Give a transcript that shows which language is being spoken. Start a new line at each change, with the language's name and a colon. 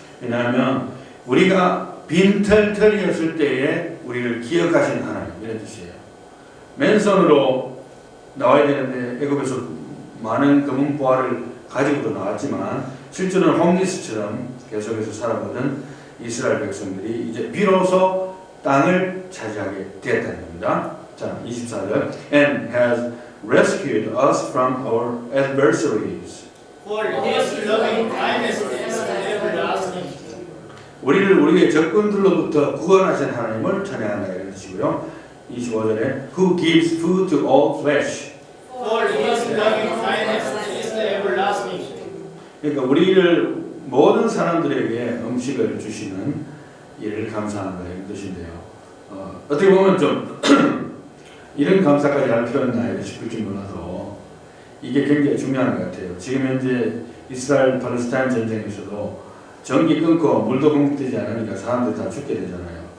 Korean: 왜냐하면 우리가 빈털털이었을 때에 우리를 기억하신 하나님 이런 뜻이에요. 맨손으로 나와야 되는데 애굽에서 많은 금은 보화를 가지고도 나왔지만 실제로는 홈리스처럼 계속해서 살아가던 이스라엘 백성들이 이제 비로소 땅을 차지하게 되었다는 겁니다.
English: 자, 24절 And has rescued us from our adversaries. For his loving kindness is everlasting.
Korean: 우리를 우리의 적군들로부터 구원하신 하나님을 찬양한다 이런 뜻이고요.
English: 25절에 Who gives food to all flesh. For his loving kindness is everlasting.
Korean: 그러니까 우리를 모든 사람들에게 음식을 주시는 이를 감사한다 이런 뜻인데요. 어떻게 보면 좀 이런 감사까지 할 필요는 있나 싶을지 몰라서 이게 굉장히 중요한 것 같아요. 지금 현재 이스라엘 팔레스타인 전쟁에서도 전기 끊고 물도 공급되지 않으니까 사람들이 다 죽게 되잖아요.